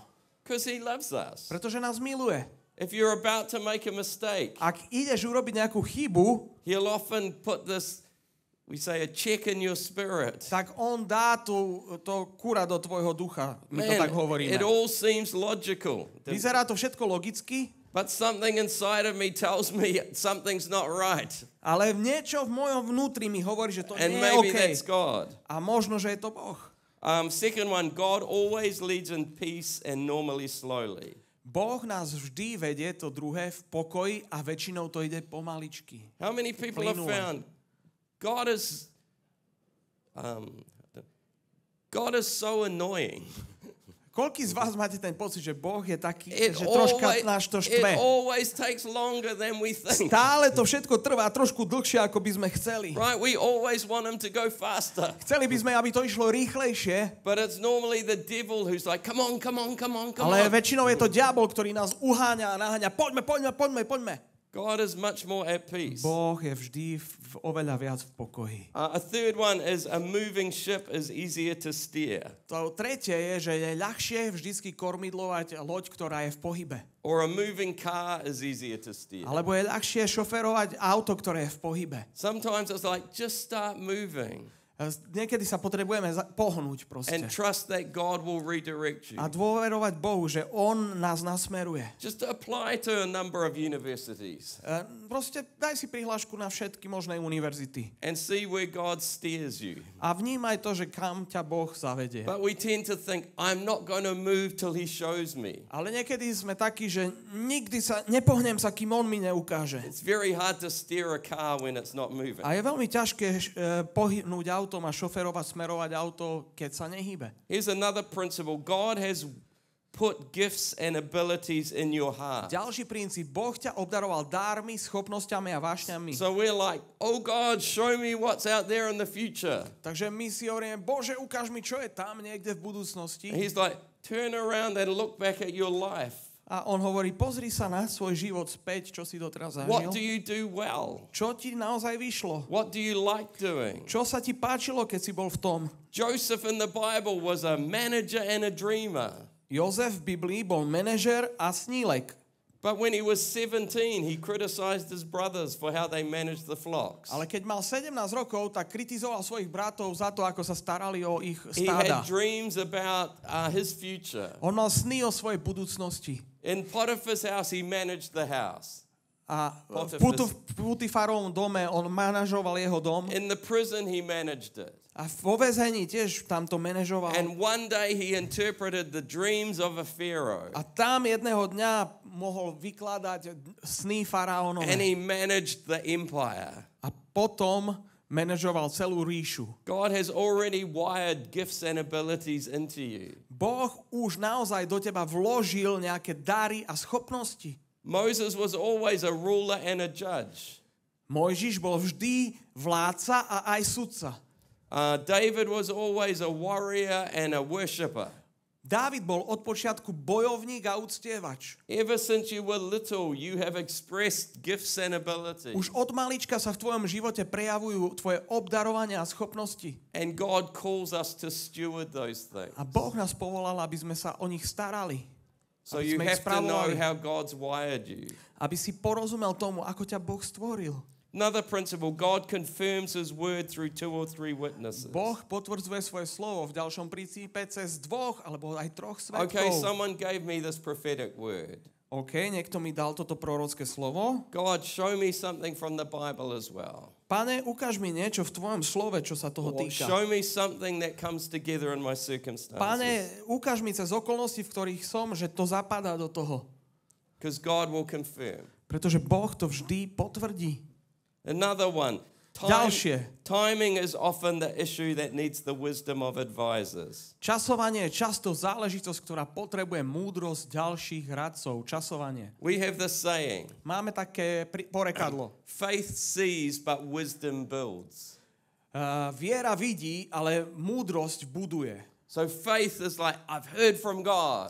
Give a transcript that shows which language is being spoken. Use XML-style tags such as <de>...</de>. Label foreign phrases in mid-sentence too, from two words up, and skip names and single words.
<en>Because he loves us.</en> <sk>Pretože nás miluje.</sk> <en>If you're about to make a mistake,</en> <sk>Ak ideš urobiť nejakú chybu,</sk> <en>he'll often put this, we say, a check in your spirit.</en> <sk>tak on dá to kura do tvojho ducha. My to tak hovoríme.</sk> <en>it all seems logical.</en> <sk>Vyzerá to všetko logicky,</sk> <en>But something inside of me tells me something's not right.</en> <sk>ale niečo v mojom vnútri mi hovorí, že to</sk> <en>And</en> <sk>nie je</sk> <en>maybe OK. that's God.</en> <sk>A možno, že je to Boh.</sk> <en>Second one, God always leads in peace and normally slowly.</en> <sk>Boh nás vždy vedie, to druhé, v pokoji a väčšinou to ide pomaličky.</sk> <en>How many people have</en> <sk>Plynule.</sk> <en>found God is so annoying.</en> <sk>Koľký z vás máte ten pocit, že Boh je taký,</sk> <en>It</en> <sk>že troška</sk> <en>always,</en> <sk>nás to</sk> <en>it</en> <sk>štve?</sk> <en>always takes longer than we think.</en> <sk>Stále to všetko trvá trošku dlhšie, ako by sme chceli.</sk> <en>Right? We always want him to go faster.</en> <sk>Chceli by sme, aby to išlo rýchlejšie,</sk> <en>But it's normally the devil who's like, come on, come on, come on, come</en> <sk>ale</sk> <en>on.</en> <sk>väčšinou je to diabol, ktorý nás uháňa a naháňa. Poďme.</sk> <en>God is much more at peace.</en> <sk>Boh je vždy oveľa viac v pokoji.</sk> <en>A third one is a moving ship is easier to steer.</en> <sk>To tretie je, že je ľahšie vždycky kormidlovať loď, ktorá je v pohybe.</sk> <en>Or a moving car is easier to steer.</en> <sk>Alebo je ľahšie šoferovať auto, ktoré je v pohybe.</sk> <en>Sometimes it's like, just start moving</en> <sk>Niekedy sa potrebujeme pohnúť proste.</sk> <en>and trust that God will redirect you.</en> <sk>A dôverovať Bohu, že On nás nasmeruje.</sk> <en>Just apply to a number of universities</en> <sk>Proste daj si prihlášku na všetky možné univerzity.</sk> <en>and see where God steers you.</en> <sk>A vnímaj to, že kam ťa Boh zavedie.</sk> <en>But we tend to think, I'm not going to move till he shows me.</en> <sk>Ale niekedy sme takí, že nikdy sa nepohnem sa, kým On mi neukáže.</sk> <en>It's very hard to steer a car when it's not moving.</en> <sk>A je veľmi ťažké pohnúť autom a šoferovať, smerovať auto, keď sa nehýbe.</sk> <en>Here's another principle. God has put gifts and abilities in your heart.</en> <sk>Ďalší princíp. Boh ťa obdaroval dármi, schopnosťami a vášňami.</sk> <en>So we're like, oh God, show me what's out there in the future.</en> <sk>Takže my si hovoríme, Bože, ukáž mi, čo je tam niekde v budúcnosti.</sk> <en>And he's like, turn around and look back at your life.</en> <sk>A on hovorí, pozri sa na svoj život späť, čo si doteraz</sk> <en>What do</en> <sk>zažil.</sk> <en>you do well?</en> <sk>Čo ti naozaj vyšlo?</sk> <en>What do you like doing?</en> <sk>Čo sa ti páčilo, keď si bol v tom?</sk> <en>Joseph in the Bible was a manager and a dreamer.</en> <sk>Jozef v Biblii bol manažer a snílek.</sk> <en>But when he was 17, he criticized his brothers for how they managed the flocks.</en> <sk>Ale keď mal 17 rokov, tak kritizoval svojich bratov za to, ako sa starali o ich</sk> <en>He</en> <sk>stáda.</sk> <en>had dreams about his future.</en> <sk>On mal sny o svojej budúcnosti.</sk> <en>In Potiphar's house, he managed the house.</en> <sk>A v Potiphar. Putifarovom dome on manažoval jeho dom.</sk> <en>In the prison, he managed it.</en> <sk>A vo väzení tiež tam to manažoval.</sk> <en>And one day he interpreted the dreams of a pharaoh.</en> <sk>A tam jedného dňa mohol vykladať sny faraónové.</sk> <en>And he managed the empire.</en> <sk>A potom manažoval celú ríšu.</sk> <en>God has already wired gifts and abilities into you.</en> <sk>Boh už naozaj do teba vložil nejaké dary a schopnosti.</sk> <en>Moses was always a ruler and a judge.</en> <sk>Mojžiš bol vždy vládca a aj sudca.</sk> <en>David was always a warrior and a worshipper.</en> <sk>Dávid bol od počiatku bojovník a uctievač.</sk> <en>Ever since you were little, you have expressed gifts and abilities.</en> <sk>Už od malička sa v tvojom živote prejavujú tvoje obdarovania a schopnosti.</sk> <en>And God calls us to steward those things.</en> <sk>A Boh nás povolal, aby sme sa o nich starali.</sk> <en>So</en> <sk>Aby</sk> <en>you</en> <sk>sme ich</sk> <en>have to know</en> <sk>spravovali.</sk> <en>how God's wired you.</en> <sk>Aby si porozumel tomu, ako ťa Boh stvoril.</sk> <en>Another principle, God confirms his word through 2 or 3 witnesses.</en> <sk>Boh potvrdzuje svoje slovo v ďalšom princípe cez 2 alebo aj 3 svedkov.</sk> <en>Okay, someone gave me this prophetic word.</en> <sk>OK, niekto mi dal toto prorocké slovo.</sk> <en>God, show me something from the Bible as well.</en> <sk>Pane, ukáž mi niečo v tvojom slove, čo sa toho</sk> <en>Or</en> <sk>týka.</sk> <en>show me something that comes together in my circumstances.</en> <sk>Pane, ukáž mi cez okolnosti, v ktorých som, že to zapadá do toho.</sk> <en>Because God will confirm.</en> <sk>Pretože Boh to vždy potvrdí.</sk> <en>Another one.</en> <sk>Ďalšie.</sk> <en>Timing is often the issue that needs the wisdom of advisors.</en> <sk>Časovanie je často záležitosť, ktorá potrebuje múdrosť ďalších radcov. Časovanie.</sk> <en>We have this saying,</en> <sk>Máme také porekadlo.</sk> <en>faith sees but wisdom builds.</en> <sk>Viera vidí, ale múdrosť buduje.</sk> <en>So faith is like, I've heard from God.</en>